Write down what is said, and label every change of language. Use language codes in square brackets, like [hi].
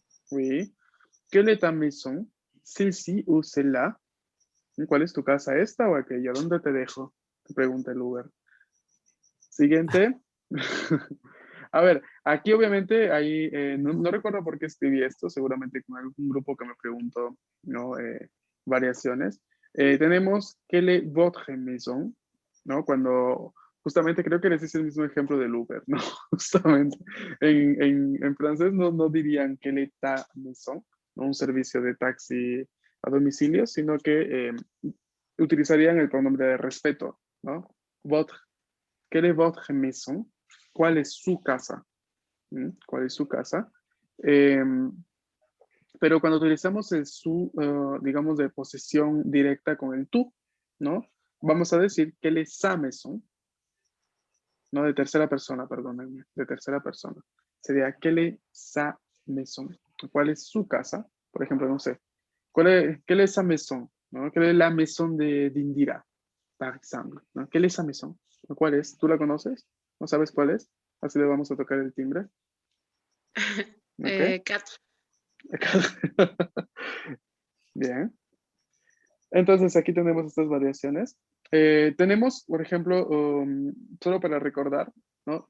[fr] Oui. ¿Quelle est ta maison? ¿Celle-ci o celle-là? [es] ¿Cuál es tu casa? ¿Esta o aquella? ¿Dónde te dejo? Te pregunta el Uber. Siguiente. A ver, aquí obviamente hay, no recuerdo por qué escribí esto, seguramente con algún grupo que me preguntó, ¿no? Variaciones. Tenemos [fr] quelle est votre maison, [es] ¿no? Cuando justamente creo que ese es el mismo ejemplo del Uber, ¿no? Justamente. En francés no dirían [fr] quelle est ta maison, [es] no un servicio de taxi a domicilio, sino que utilizarían el pronombre de respeto, ¿no? [fr] Votre, quelle est votre maison? [es] ¿Cuál es su casa? ¿Cuál es su casa? Pero cuando utilizamos el su, digamos, de posesión directa con el tú, ¿no? Vamos a decir [fr] quelle est sa maison, [es] no de tercera persona, perdónenme, de tercera persona. Sería [fr] quelle est sa maison. [es] ¿Cuál es su casa? Por ejemplo, no sé. [fr] Quelle est sa maison? [es] ¿No? [fr] ¿Quelle est la maison de Indira? Par exemple. [es] ¿No? [fr] ¿Quelle est sa maison? [es] ¿Cuál es? ¿Tú la conoces? ¿No sabes cuál es? Así le vamos a tocar el timbre. Ok. 4. Bien. Entonces aquí tenemos estas variaciones. Tenemos, por ejemplo, solo para recordar, ¿no?